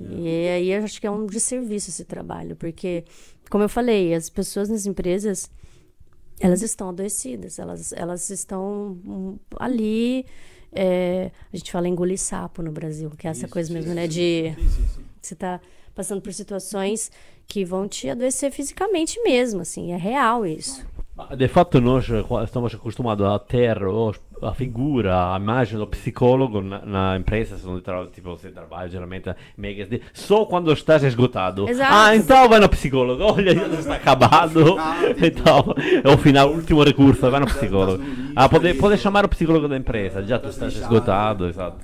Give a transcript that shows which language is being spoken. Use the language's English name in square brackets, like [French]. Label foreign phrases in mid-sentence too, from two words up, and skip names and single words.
[Portuguese] E aí, eu acho que é um desserviço esse trabalho, porque, como eu falei, as pessoas nas empresas, elas estão adoecidas, elas estão ali... a gente fala engolir sapo no Brasil, que é essa coisa mesmo, né? De você tá passando por situações que vão te adoecer fisicamente mesmo, assim, é real isso. [Italian] De fatto noi stiamo acostumati [Portuguese] a ter a figura, a immagine do psicologo na empresa, tipo, você trabalha geralmente só quando estás esgotado. Exato. Ah, então vai no psicólogo, olha, já está acabado. Então, é o final, último recurso, vai no psicólogo. Ah, pode chamar o psicólogo da empresa, já tu estás esgotado, exato.